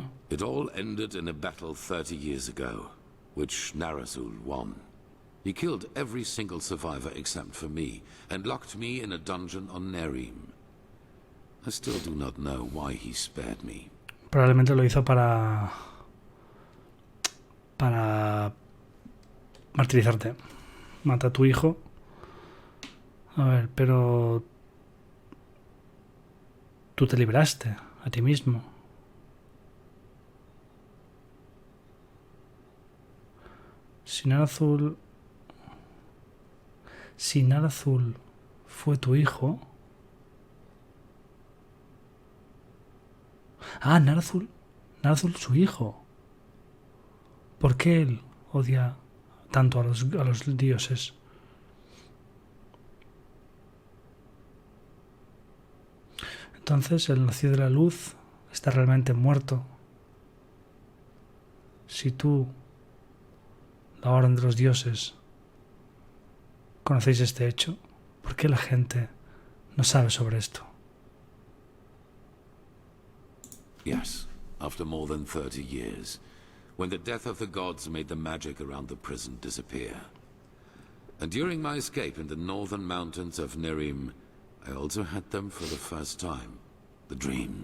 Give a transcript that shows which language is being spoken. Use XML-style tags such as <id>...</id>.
<en>It all ended in a battle 30 years ago, which Narazul won. He killed every single survivor except for me, and locked me in a dungeon on Nerim. I still do not know why he spared me.</en> <es>Probablemente lo hizo para martirizarte. Mata a tu hijo. A ver, pero tú te libraste a ti mismo. Si Narazul fue tu hijo. Ah, Narazul su hijo. ¿Por qué él odia tanto a los dioses? Entonces el nacido de la luz está realmente muerto. Si tú, la orden de los dioses, conocéis este hecho, ¿por qué la gente no sabe sobre esto?</es> <en>Yes, after more than 30 years, when the death of the gods made the magic around the prison disappear. And during my escape in the northern mountains of Nerim, I also had them for the first time. The dreams.</en>